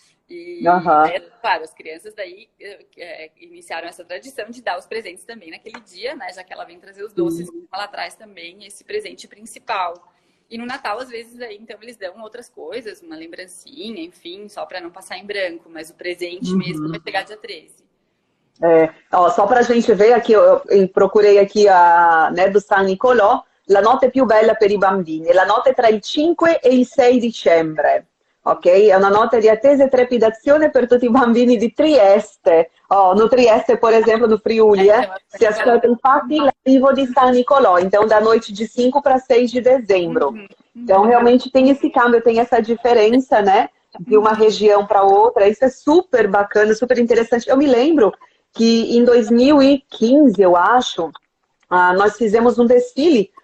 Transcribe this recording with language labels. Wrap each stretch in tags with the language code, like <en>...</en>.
<pt>E, claro, as crianças daí iniciaram essa tradição de dar os presentes também naquele dia, né? Já que ela vem trazer os doces, ela traz também esse presente principal. E no Natal, às vezes, aí, então, eles dão outras coisas, uma lembrancinha, enfim, só para não passar em branco. Mas o presente mesmo vai pegar dia 13. Só para a gente ver aqui, eu procurei aqui do</pt> <it>San Nicolò, la notte più bella per i bambini, la notte tra il 5 e il 6 dicembre. Ok? È una notte di attesa e trepidazione per tutti i bambini di Trieste.</it> <pt>No Trieste, por exemplo, no Friuli,</pt> <it>si aspetta infatti l'arrivo di San Nicolò,</it> <pt>então da noite de 5 para 6 de dezembro. Então, realmente tem esse câmbio, tem essa diferença, né? De uma região para outra. Isso é super bacana, super interessante. Eu me lembro que em 2015, eu acho, nós fizemos um desfile.</pt>